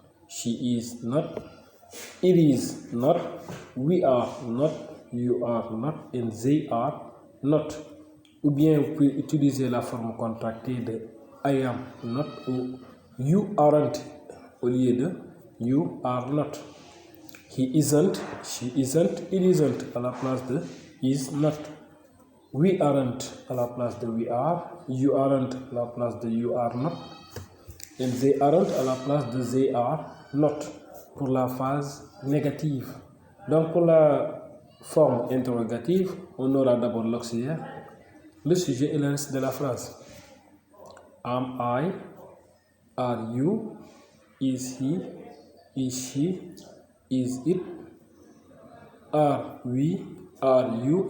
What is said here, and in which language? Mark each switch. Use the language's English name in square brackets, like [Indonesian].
[English] She is not. It is not. We are not. You are not. And they are not. [French] Ou bien vous pouvez utiliser la forme contractée de [English] I am not [French] ou [English] you aren't [French] au lieu de [English] you are not. He isn't. She isn't. It isn't [French] à la place de [English] is not. We aren't à la place de we are. You aren't [French] à la place de [English] you are not. And they aren't à la place de they are not. [French] Pour la phase négative. Donc pour la forme interrogative, on aura d'abord l'auxiliaire, le sujet et le reste de la phrase. [English] Am I? Are you? Is he? Is she? Is it? Are we? Are you?